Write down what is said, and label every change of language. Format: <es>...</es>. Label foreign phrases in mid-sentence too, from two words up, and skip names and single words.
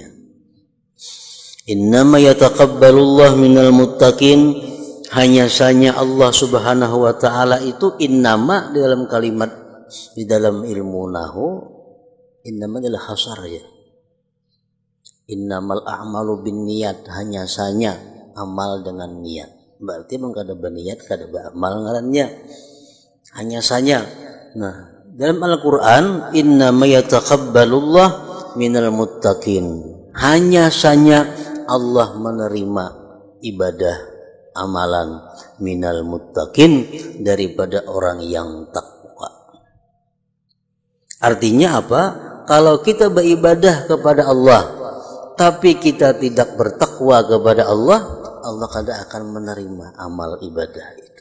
<ar>إنما يتقبل الله من المتقين,</ar> <id>hanya saja Allah</id> <ar>سبحانه وتعالى</ar> <id>itu innama di dalam kalimat, di dalam ilmu nahwu, innama adalah hasar ya.</id> <ar>إنما الأعمال بالنيات,</ar> <id>hanya saja amal dengan niat.</id> <bjn>Berarti memang kada berniat, kada beramal ngarannya.</bjn> <id>Hanya saja. Nah, dalam Al-Qur'an</id> <ar>إنما يتقبل الله من المتقين.</ar> <id>Hanya saja Allah menerima ibadah amalan</id> <ar>من المتقين,</ar> <id>daripada orang yang takwa. Artinya apa? Kalau kita beribadah kepada Allah tapi kita tidak bertakwa kepada Allah, Allah kada akan menerima amal ibadah itu.</id>